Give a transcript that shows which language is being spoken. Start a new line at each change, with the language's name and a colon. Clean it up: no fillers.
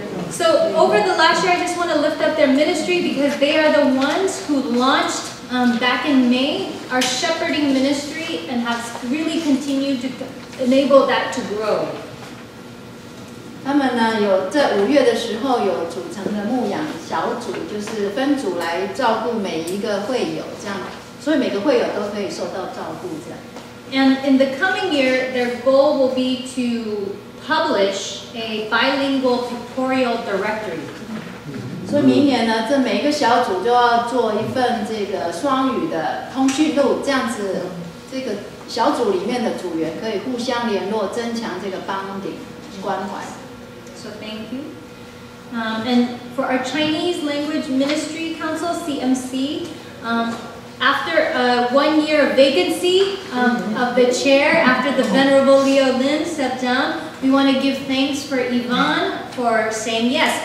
English: So over the last year, I just want to lift up their ministry because they are the ones who launched back in May our shepherding ministry and have really continued to enable that to grow.
Chinese: 他们呢有在5月的时候有组成的牧养小组，就是分组来照顾每一个会友，这样，所以每个会友都可以受到照顾这样。
English: And in the coming year, their goal will be to publish a bilingual pictorial directory.
Chinese: 所以明年呢，这每一个小组就要做一份这个双语的通讯录，这样子，这个小组里面的组员可以互相联络，增强这个bonding关怀。
English: So thank you. And for our Chinese Language Ministry Council, CCUMC, after a 1 year vacancy of the chair, after the Venerable Leo Lin stepped down, we want to give thanks for Yvonne for saying yes.